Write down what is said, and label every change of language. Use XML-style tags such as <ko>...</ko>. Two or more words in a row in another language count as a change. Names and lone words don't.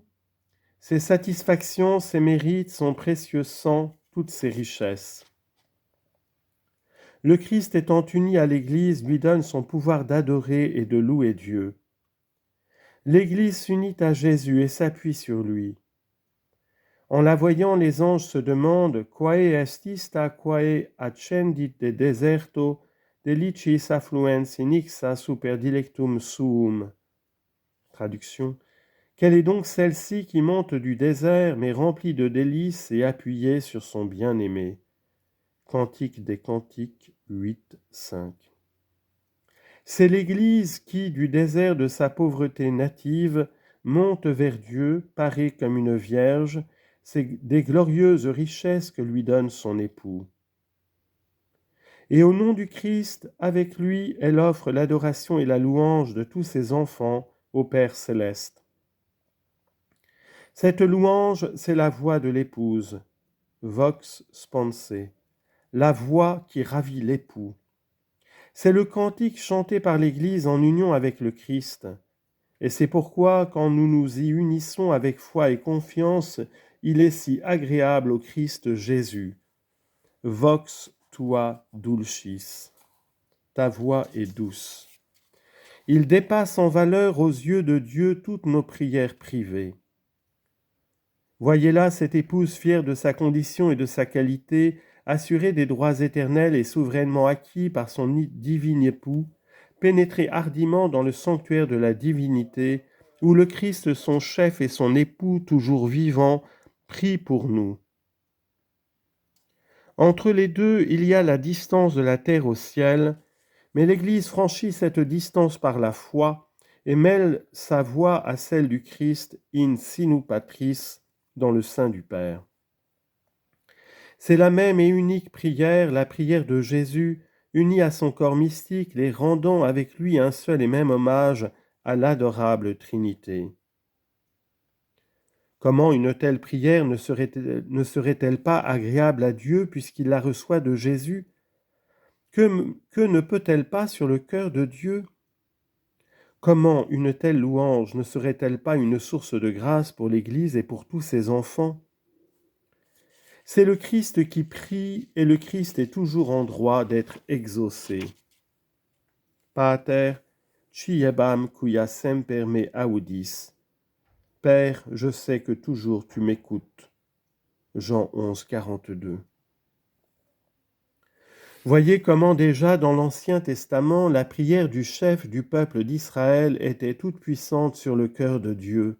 <fr>Ses satisfactions, ses mérites, son précieux sang, toutes ses richesses. Le Christ étant uni à l'Église lui donne son pouvoir d'adorer et de louer Dieu. L'Église s'unit à Jésus et s'appuie sur lui. En la voyant, les anges se demandent «</fr> <la>Quae est ista quae accendit de deserto delicis affluens in ixa super dilectum suum</la> <fr>» Traduction. Quelle est donc celle-ci qui monte du désert, mais remplie de délices et appuyée sur son bien-aimé ? Cantique des Cantiques 8, 5. C'est l'Église qui, du désert de sa pauvreté native, monte vers Dieu, parée comme une vierge, c'est des glorieuses richesses que lui donne son époux. Et au nom du Christ, avec lui, elle offre l'adoration et la louange de tous ses enfants au Père céleste. Cette louange, c'est la voix de l'épouse,</fr> <la>vox sponse,</la> <fr>la voix qui ravit l'époux. C'est le cantique chanté par l'Église en union avec le Christ. Et c'est pourquoi, quand nous nous y unissons avec foi et confiance, il est si agréable au Christ Jésus.</fr> <la>Vox tua dulcis.</la> <fr>Ta voix est douce. Il dépasse en valeur aux yeux de Dieu toutes nos prières privées. Voyez là cette épouse fière de sa condition et de sa qualité, assurée des droits éternels et souverainement acquis par son divin époux, pénétrée hardiment dans le sanctuaire de la divinité, où le Christ, son chef et son époux, toujours vivant, prient pour nous. Entre les deux, il y a la distance de la terre au ciel, mais l'Église franchit cette distance par la foi et mêle sa voix à celle du Christ</fr> <la>in sinu patris,</la> <fr>dans le sein du Père. C'est la même et unique prière, la prière de Jésus, unie à son corps mystique, les rendant avec lui un seul et même hommage à l'adorable Trinité. Comment une telle prière ne serait-elle pas agréable à Dieu puisqu'il la reçoit de Jésus ? Que ne peut-elle pas sur le cœur de Dieu ? Comment une telle louange ne serait-elle pas une source de grâce pour l'Église et pour tous ses enfants ? C'est le Christ qui prie et le Christ est toujours en droit d'être exaucé.</fr> <la>Pater, ciebam quia semper me audis.</la> <fr>Père, je sais que toujours tu m'écoutes. Jean 11, 42. Voyez comment déjà dans l'Ancien Testament, la prière du chef du peuple d'Israël était toute puissante sur le cœur de Dieu.</fr>